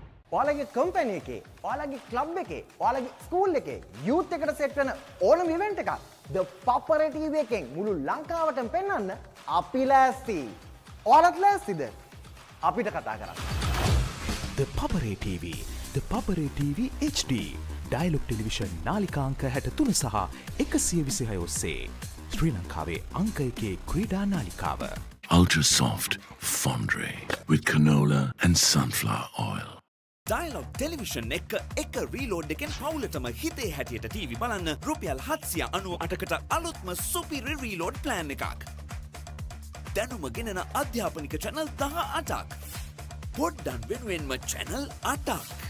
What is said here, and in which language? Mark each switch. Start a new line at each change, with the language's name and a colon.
Sinhala: ඔයාලගේ කම්පැනි එකේ, ඔයාලගේ ක්ලබ් එකේ, ඔයාලගේ ස්කූල් එකේ යූත් එකට සෙට් වෙන ඕනම ඉවෙන්ට් එකක් The Papare TV එකෙන් මුළු ලංකාවටම පෙන්වන්න අපි ලෑස්ති. ඔයාලත් ලෑස්තිද? අපිට කතා කරන්න. ThePapare TV, ThePapare TV HD, Dialog Television නාලිකාංක 63 සහ 126 ඔස්සේ ශ්‍රී ලංකාවේ අංක 1 ක්‍රීඩා නාලිකාව.
English: Ultra Soft Fondre with canola and sunflower oil.
Sinhala: Dialog Television එක රීලෝඩ් එකෙන් පවුලටම හිතේ හැටියට TV බලන්න රුපියල් 798කට අලුත්ම සුපිරි රීලෝඩ් ප්ලෑන් එකක්. දැනුම ගෙනෙන අධ්‍යාපනික channel 18ක්. පොඩ්ඩන් වෙනුවෙන්ම channel 8ක්.